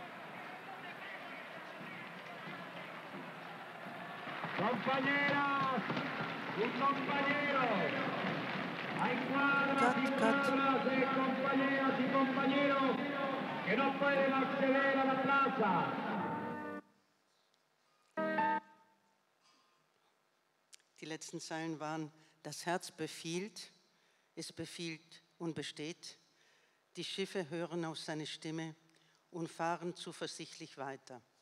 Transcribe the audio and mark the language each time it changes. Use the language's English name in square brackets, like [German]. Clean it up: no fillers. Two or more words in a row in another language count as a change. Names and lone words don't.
[Spanish] Compañeras y compañeros, hay cuadras y cuadras de compañeras y compañeros que no pueden acceder a la plaza. [German] Die letzten Zeilen waren: Das Herz befiehlt, es befiehlt und besteht. Die Schiffe hören auf seine Stimme und fahren zuversichtlich weiter.